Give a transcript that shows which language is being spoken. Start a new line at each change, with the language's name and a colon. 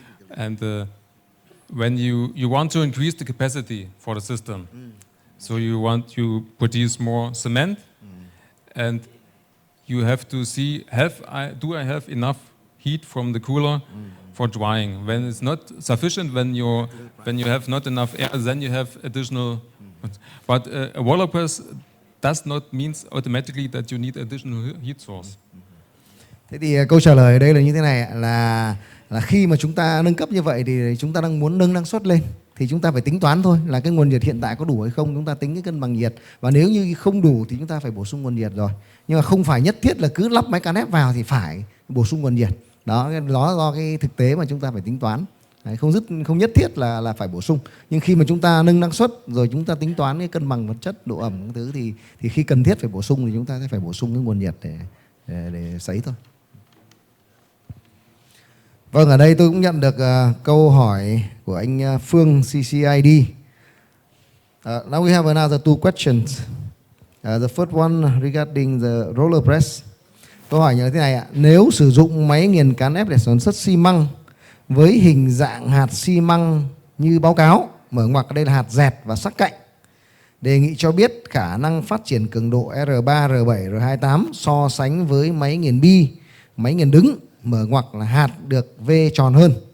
English: And when you want to increase the capacity for the system, so you produce more cement, and you have to see do I have enough heat from the cooler for drying. When it's not sufficient, when you have not enough air, then you have additional. But a roller press does not mean automatically that you need additional heat source.
Vietnamese: Thế thì câu trả lời ở đây là như thế này, là khi mà chúng ta nâng cấp như vậy thì chúng ta đang muốn nâng năng suất lên, thì chúng ta phải tính toán thôi là cái nguồn nhiệt hiện tại có đủ hay không, chúng ta tính cái cân bằng nhiệt, và nếu như không đủ thì chúng ta phải bổ sung nguồn nhiệt rồi. Nhưng mà không phải nhất thiết là cứ lắp máy can ép vào thì phải bổ sung nguồn nhiệt. Đó do cái thực tế mà chúng ta phải tính toán. Đấy, không nhất thiết là phải bổ sung, nhưng khi mà chúng ta nâng năng suất rồi chúng ta tính toán cái cân bằng vật chất, độ ẩm các thứ thì khi cần thiết phải bổ sung thì chúng ta sẽ phải bổ sung cái nguồn nhiệt để sấy thôi. Vâng, ở đây tôi cũng nhận được câu hỏi của anh Phương CCID.
English: Now we have another two questions. The first one regarding the roller press.
Vietnamese: Câu hỏi như thế này ạ: nếu sử dụng máy nghiền cán ép để sản xuất xi măng với hình dạng hạt xi măng như báo cáo, mở ngoặc đây là hạt dẹt và sắc cạnh, đề nghị cho biết khả năng phát triển cường độ R3, R7, R28 so sánh với máy nghiền bi, máy nghiền đứng, mở ngoặc là hạt được V tròn hơn.